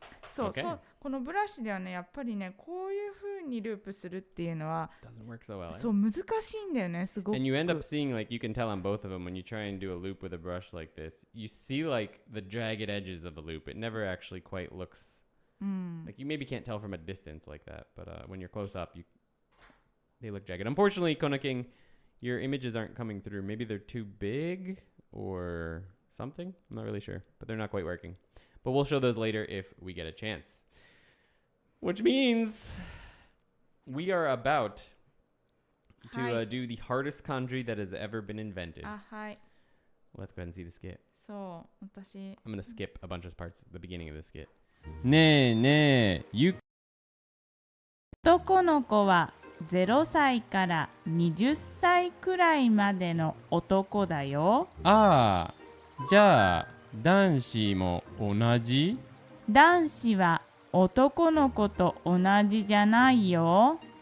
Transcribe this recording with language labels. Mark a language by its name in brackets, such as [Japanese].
[Japanese] そう、このブラシではね、やっぱりね、こういう風にループするっていうのはそう難しいんだよね、すごく。 [English] And you end up seeing, like, you can tell on both of them when you try and do a loop with a brush like this, you see like the jagged edges of the loop. It never actually quite looks like you maybe can't tell from a distance like that, but when you're close up, they look jagged. Unfortunately, Kona King, your images aren't coming through. Maybe they're too big or something. I'm not really sure, but they're not quite working. But we'll show those later if we get a chance. Which means we are about to do the hardest kanji that has ever been invented. Let's go ahead and see the skit. I'm going to skip a bunch of parts at the beginning of the skit. [Japanese] ねえねえ、ゆ男の子は0歳から20歳くらいまでの男だよ。ああ、じゃあ男子も同じ？男子は男の子と同じじゃないよ。